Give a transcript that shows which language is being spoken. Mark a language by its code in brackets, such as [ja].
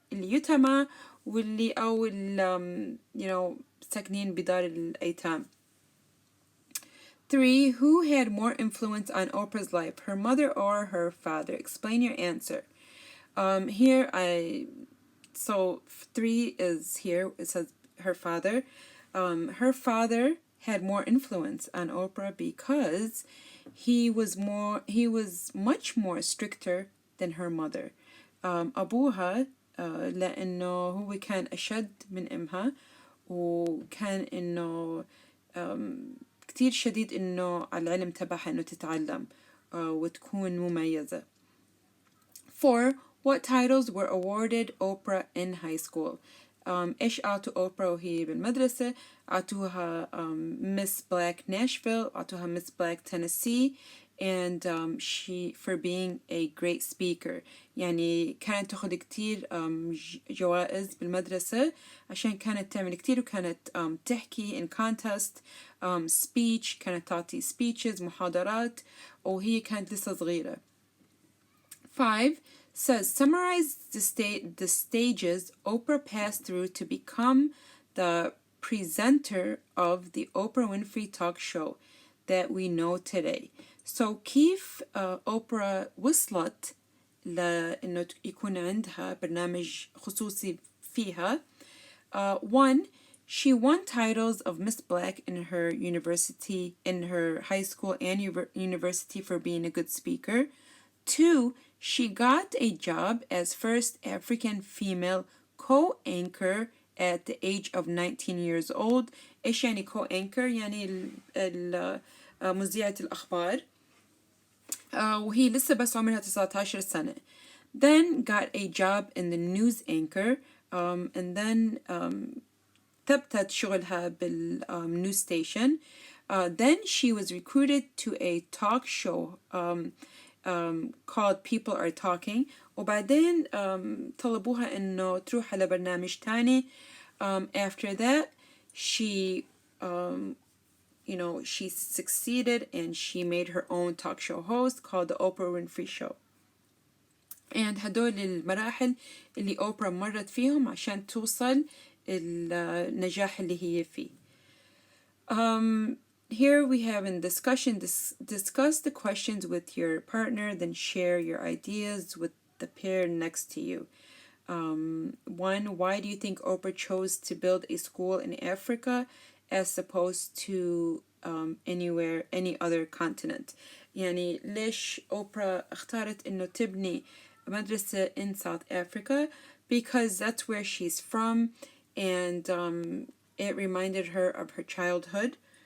[ar] اليتامى واللي أو [en] you know [ar] ساكنين بدار الأيتام. [en] 3. Who had more influence on Oprah's life, her mother or her father? Explain your answer. Here so 3 is here. It says her father. Her father had more influence on Oprah because he was much more stricter than her mother. [ar] أبوها لأنه هو كان أشد من أمها وكان إنه كتير شديد إنه على العلم تبعها إنه تتعلم وتكون مميزة. [en] 4. What titles were awarded Oprah in high school? [ar] إيش أعطوا أوبرا وهي بالمدرسة؟ أعطوها [en] Miss Black Nashville، أعطوها Miss Black Tennessee، and she for being a great speaker. [ar] يعني كانت تاخد كتير جوائز بالمدرسة عشان كانت تعمل كتير وكانت تحكي [en] in contest speech، [ar] كانت تعطي [en] speeches [ar] محاضرات وهي كانت لسه صغيرة. [en] 5 says summarize the stages Oprah passed through to become the presenter of the Oprah Winfrey talk show that we know today. So [ar] كيف Oprah وصلت لأنه يكون عندها برنامج خصوصي فيها. [en] 1. She won titles of Miss Black in her high school and university for being a good speaker. 2. She got a job as first African female co-anchor at the age of 19 years old. [ar] إيش يعني co-anchor؟ يعني مذيعة الأخبار وهي لسه بس عمرها 19 سنة. [en] Then got a job in the news anchor and then [ar] ثبتت شغلها بالnews station. [en] Then she was recruited to a talk show called People Are Talking [ar] وبعدين طلبوها إنه تروح على برنامج تاني. [en] After that she she succeeded and she made her own talk show host called the Oprah Winfrey Show. And [ar] هدول المراحل اللي أوبرا مرت فيهم عشان توصل النجاح اللي هي فيه. [en] Here we have in discussion, discuss the questions with your partner, then share your ideas with the pair next to you. 1. Why do you think Oprah chose to build a school in Africa as opposed to any other continent? [ar] يعني ليش أوبرا اختارت إنه تبني مدرسة [en] in South Africa? Because that's where she's from and it reminded her of her childhood.